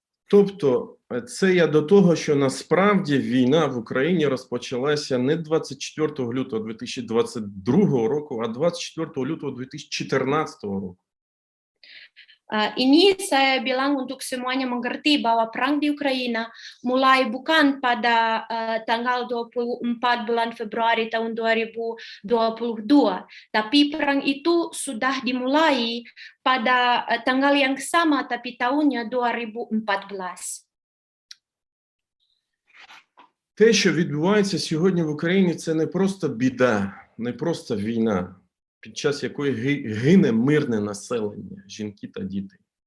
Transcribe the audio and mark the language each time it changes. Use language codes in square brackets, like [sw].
[uk] Тобто, це я до того, що насправді війна в Україні розпочалася не 24 лютого 2022 року, а 24 лютого 2014 року. [id] Ini saya bilang untuk semuanya mengerti bahwa perang di Ukraina mulai bukan pada tanggal 24 bulan Februari tahun 2022, tapi perang itu sudah dimulai pada tanggal yang sama tapi tahunnya 2014. [uk] Те, що відбувається сьогодні в Україні, це не просто біда, не просто війна, під час якої гине мирне населення, жінки та діти.